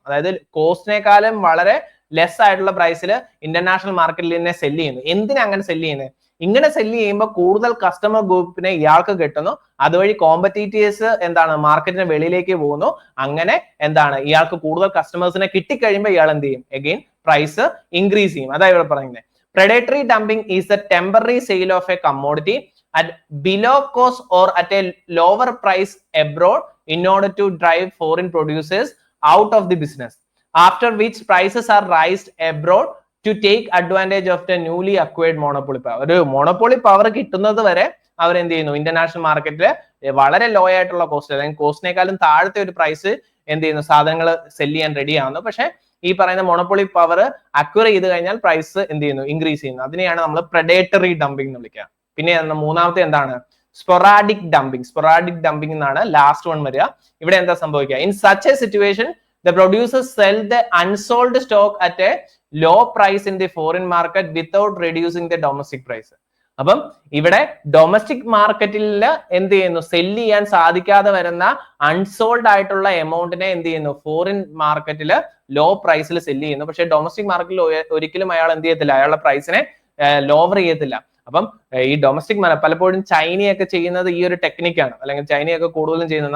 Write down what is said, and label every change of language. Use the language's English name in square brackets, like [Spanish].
[Malayalam] അതായത് കോസ്റ്റിനേക്കാളും വളരെ ലെസ് ആയിട്ടുള്ള പ്രൈസിൽ ഇന്റർനാഷണൽ മാർക്കറ്റിൽ തന്നെ സെല് ചെയ്യുന്നു. എന്തിനാ അങ്ങനെ സെല് ചെയ്യുന്നത്? ഇങ്ങനെ സെല് ചെയ്യുമ്പോൾ കൂടുതൽ കസ്റ്റമർ ഗ്രൂപ്പിനെ ഇയാൾക്ക് കിട്ടുന്നു, അതുവഴി കോമ്പറ്റീറ്റേഴ്സ് എന്താണ് മാർക്കറ്റിന് വെളിയിലേക്ക് പോകുന്നു. അങ്ങനെ എന്താണ് ഇയാൾക്ക് കൂടുതൽ കസ്റ്റമേഴ്സിനെ കിട്ടിക്കഴിയുമ്പോൾ ഇയാൾ എന്ത് ചെയ്യും? അഗെയിൻ പ്രൈസ് ഇൻക്രീസ് ചെയ്യും. അതായത് ഇവിടെ പറയുന്നത് [English] predatory dumping is the temporary sale of a commodity at below cost or at a lower price abroad in order to drive foreign producers out of the business, after which prices are raised abroad to take advantage of the newly acquired monopoly power. [Malayalam] ഒരു monopoly power കിട്ടുന്നത് വരെ അവർ എന്ത് ചെയ്യുന്നു, international മാർക്കറ്റിൽ വളരെ law ആയിട്ടുള്ള cost അല്ലെങ്കിൽ കോസ്റ്റിനേക്കാളും താഴത്തെ ഒരു പ്രൈസ് എന്ത് ചെയ്യുന്നു, സാധനങ്ങൾ സെല് ചെയ്യാൻ റെഡി ആവുന്നു. പക്ഷെ ഈ പറയുന്ന മോണോപ്പൊളി പവർ അക്വയർ ചെയ്ത് കഴിഞ്ഞാൽ പ്രൈസ് എന്ത് ചെയ്യുന്നു, ഇൻക്രീസ് ചെയ്യുന്നു. അതിനെയാണ് നമ്മൾ പ്രെഡേറ്ററി ഡംപിംഗ് എന്ന് വിളിക്കുക. പിന്നെ മൂന്നാമത്തെ എന്താണ്? Sporadic dumping. സ്പൊറാഡിക് ഡംപിംഗ് എന്നാണ് ലാസ്റ്റ് വൺ വരിക. ഇവിടെ എന്താ സംഭവിക്കുക? [English] In such a situation the producers sell the unsold stock at a low price in the foreign market without reducing the domestic price. [Malayalam] അപ്പം ഇവിടെ ഡൊമസ്റ്റിക് മാർക്കറ്റിൽ എന്ത് ചെയ്യുന്നു, സെല് ചെയ്യാൻ സാധിക്കാതെ വരുന്ന അൺസോൾഡ് ആയിട്ടുള്ള എമൗണ്ടിനെ എന്ത് ചെയ്യുന്നു, ഫോറിൻ മാർക്കറ്റിൽ ലോ പ്രൈസിൽ സെല് ചെയ്യുന്നു. പക്ഷെ ഡൊമസ്റ്റിക് മാർക്കറ്റിൽ ഒരിക്കലും അയാൾ എന്ത് ചെയ്യത്തില്ല, അയാളുടെ പ്രൈസിനെ ലോവർ ചെയ്യത്തില്ല. അപ്പം ഈ ഡൊമസ്റ്റിക് പലപ്പോഴും ചൈനയൊക്കെ ചെയ്യുന്നത് ഈ ഒരു ടെക്നിക്കാണ്, അല്ലെങ്കിൽ ചൈനയൊക്കെ കൂടുതലും ചെയ്യുന്നത്.